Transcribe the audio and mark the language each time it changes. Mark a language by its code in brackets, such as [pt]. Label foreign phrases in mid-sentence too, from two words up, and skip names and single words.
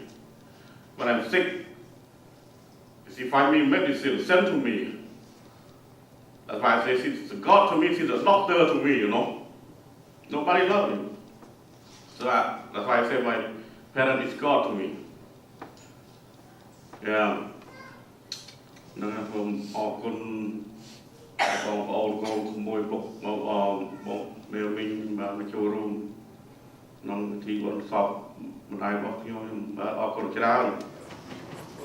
[en] When I'm sick, she find me medicine, sent to me. That's why I say she's God to me, she's a doctor to me, Nobody loves me. So that's why I say my parent is God to me. Yeah. [km] នឹងខ្ញុំអរគុណបងប្អូនកូនក្មួយពុកបងមេមីងបានមកចូលរួមក្នុងពិធីបុណ្យសពម្ដាយរបស់ខ្ញុំបាទអរគុណច្រើន